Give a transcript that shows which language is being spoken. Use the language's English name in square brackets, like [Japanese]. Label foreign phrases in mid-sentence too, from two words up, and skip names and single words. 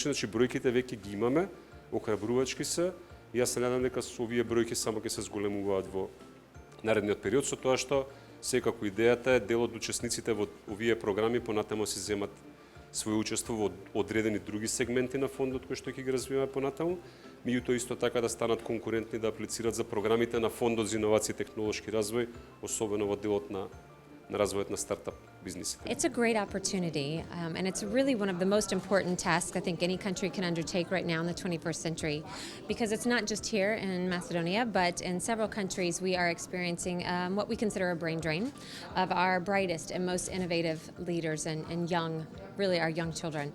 [Macedonian] Значи бројките веќе ги имаме, охрабрувачки се и јас се надам дека со овие бројки само ќе се зголемуваат во наредниот период, со тоа што секако идејата е дел од учесниците во овие програми понатаму си земат своје учество во одредени други сегменти на фондот кои што ќе ги развиваме понатаму, меѓутоа исто така да станат конкурентни да аплицираат за програмите на фондот за иновации и технолошки развој, особено во делот на развојот на стартап бизнисите. [English] It's a great opportunity, and it's really one of the most important tasks I think any country can undertake right now in the 21st century, because it's not just here in Macedonia, but in several countries we are experiencing what we consider a brain drain of our brightest and most innovative leaders and young, really our young children.